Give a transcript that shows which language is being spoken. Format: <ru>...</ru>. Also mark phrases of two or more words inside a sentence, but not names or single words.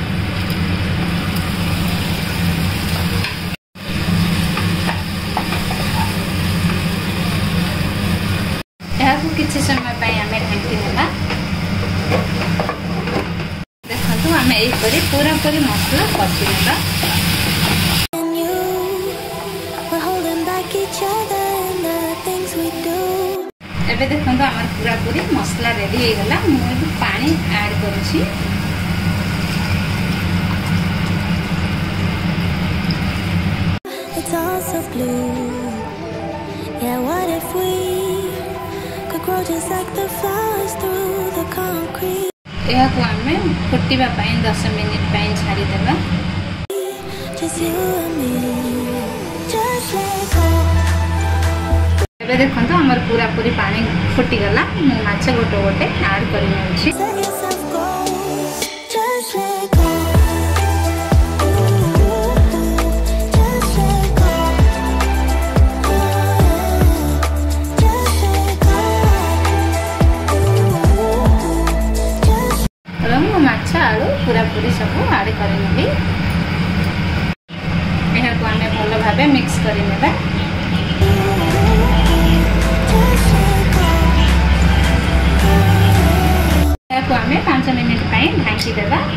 <or>ଏହାକୁ କିଛି ସମୟ ପାଇଁ ଆମେ ଢାଙ୍କି ନେବା। ଦେଖନ୍ତୁ ଆମେ ଏହି ପରି ପୁରା ପୁରି ମସଲା କଷି ନେବା।</or> <en>and you. We're holding back each other in the things we do.</en> <or>ଏବେ ଦେଖନ୍ତୁ ଆମର ପୁରା ପୁରି ମସଲା ରେଡି ହେଇ ଗଲା ମୁ ପାଣି ଆଡ କରୁଛି</or> <en>It's all so blue. Yeah, what if we could grow just like the flowers through the concrete?</en> <or>ଏହା କୁ ଆମେ ଫୁଟିବା ପାଇଁ 10 ମିନିଟ ପାଇଁ ଛାଡି ଦେବା</or> <en>Just you and me. Just let go.</en> <or>ଏବେ ଦେଖନ୍ତୁ ଆମର ପୁରା ପୁରି ପାଣି ଫୁଟି ଗଲା ମୁ ମାଛ ଗୋଟେ ଗୋଟେ ଆଡ କରି ନେଉଛି</or> <en>Let yourself go. Just let go. Just let go. Just let go. Just</en> <or>ଏବେ ମୁ ମାଛ ଆଳୁ ପୁରା ପୁରି ସବୁ ଆଡ କରି ନେବି ଏହା କୁ ଆମେ ଭଲ ଭାବେ ମିକ୍ସ କରି ନେବା କୁ ଆମେ 5 ମିନିଟ ପାଇଁ ଢାଙ୍କି ଦେବା</or>